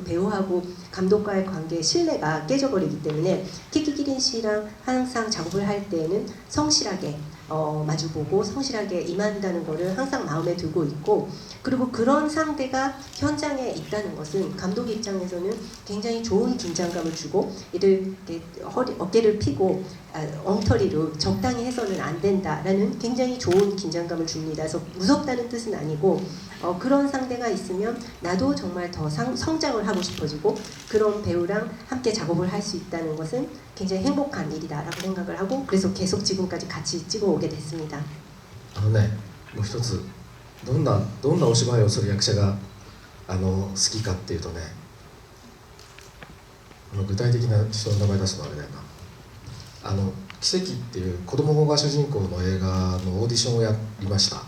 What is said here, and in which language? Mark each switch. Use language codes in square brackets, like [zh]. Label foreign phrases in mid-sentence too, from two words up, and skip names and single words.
[ko] 배우하고 감독과의 관계의 신뢰가 깨져버리기 때문에 키키키린 씨랑 항상 작업을 할 때에는 성실하게 마주보고 성실하게 임한다는 것을 항상 마음에 두고 있고, 그리고 그런 상대가 현장에 있다는 것은 감독 입장에서는 굉장히 좋은 긴장감을 주고, 이를 어깨를 펴고 엉터리로 적당히 해서는 안 된다라는 굉장히 좋은 긴장감을 줍니다. 그래서 무섭다는 뜻은 아니고 그런 상대가 있으면 나도 정말 더 성장을 하고 싶어지고 그런 배우랑 함께 작업을 할 수 있다는 것은 굉장히 행복한 일이다라고 생각을 하고, 그래서 계속 지금까지 같이 찍어오게 됐습니다. [ja] もう一つどんなお芝居をする役者が好きかっていうとね、具体的な人の名前出すのあれだよな。奇跡っていう子供が主人公の映画のオーディションをやりました。